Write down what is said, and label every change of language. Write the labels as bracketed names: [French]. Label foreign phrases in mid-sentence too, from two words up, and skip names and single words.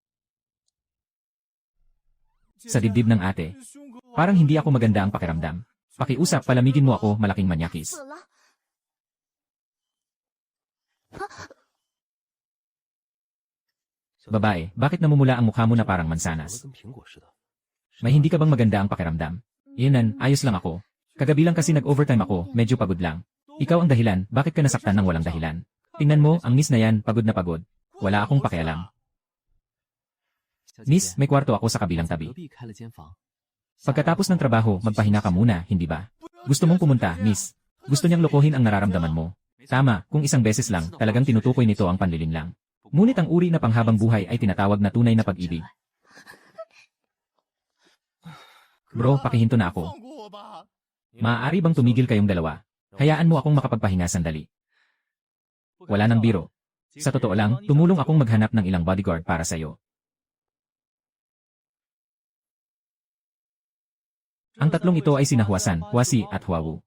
[Filipino] Sa dibdib ng ate. Parang hindi ako maganda ang pakiramdam. Pakiusap, palamigin mo ako, malaking manyakis. [Chinese] 死了。 [Filipino] Babae, bakit namumula ang mukha mo na parang mansanas? [Chinese] 跟苹果似的。 [Filipino] May hindi ka bang maganda ang pakiramdam? Iyanan, ayos lang ako. Kagabi lang kasi nag-overtime ako, medyo pagod lang. Ikaw ang dahilan, bakit ka nasaktan ng walang dahilan? Tingnan mo, ang miss na yan, pagod na pagod. Wala akong pakialam. [Chinese] 小姐姐 [Filipino] Miss, may kwarto ako sa kabilang [Chinese] 隔 [Filipino] tabi. [Chinese] 壁开了间房。 [Filipino] Pagkatapos ng trabaho, magpahinga ka muna, hindi ba? Gusto mong pumunta, miss. Gusto niyang lokohin ang nararamdaman mo. Tama, kung isang beses lang, talagang tinutukoy nito ang panlilinlang. Ngunit ang uri na panghabang buhay ay tinatawag na tunay na pag-ibig. Bro, pakihinto na ako. [Chinese] 放过我吧！ [Filipino] Maaari bang tumigil kayong dalawa? Hayaan mo akong makapagpahinga sandali. Wala nang biro. Sa totoo lang, tumulong akong maghanap ng ilang bodyguard para sa'yo. Ang tatlong ito ay sina Huasan, Huasi at Huawu.